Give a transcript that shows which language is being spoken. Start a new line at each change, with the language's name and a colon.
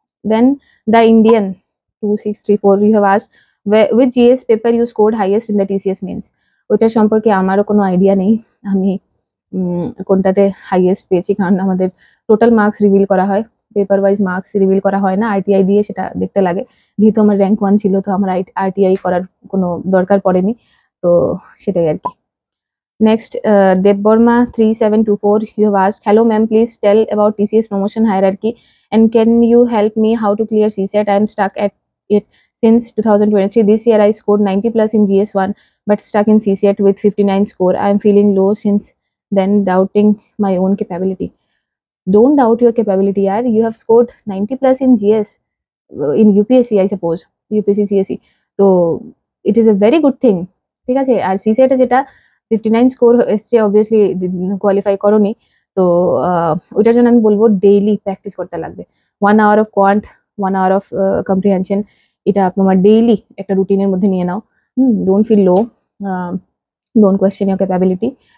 English: Then the Indian 2634, you have asked which GS paper you scored highest in the TCS mains?
Bangla: ওইটার সম্পর্কে আমারও কোনো idea নেই, আমি কোনটাতে হাইয়েস্ট পেয়েছি, কারণ আমাদের টোটাল মার্কস রিভিল করা হয়, পেপার ওয়াইজ মার্কস রিভিল করা হয় না, আরটিআই দিয়ে সেটা দেখতে লাগে। যেহেতু আমার র্যাঙ্ক 1 ছিল, তো আমার আরটিআই করার কোনো দরকার পড়েনি। তো সেটাই আর কি।
English: Next, Deb Burma 3724, you have asked, hello ma'am, please tell about TCS promotion hierarchy, and can you help me how to clear CSAT? I am stuck at it since 2023. This year I scored 90 plus in GS1 but stuck in CSAT with 59 score. I am feeling low since then, doubting my own capability. Don't doubt your capability, yaar. You have scored 90 plus in GS, in UPSC I suppose, UPSC CSE. So it is a very good thing.
Bangla: ঠিক আছে, আর সিসেটে যেটা 59 score এসছে, obviously qualify করোনি। তো ওইটার জন্য আমি বলবো ডেইলি প্র্যাকটিস করতে লাগবে।
English: 1 hour of quant, 1 hour of comprehension,
Bangla: এটা তোমার ডেইলি একটা রুটিনের মধ্যে নিয়ে নাও।
English: Don't feel low, don't question your capability.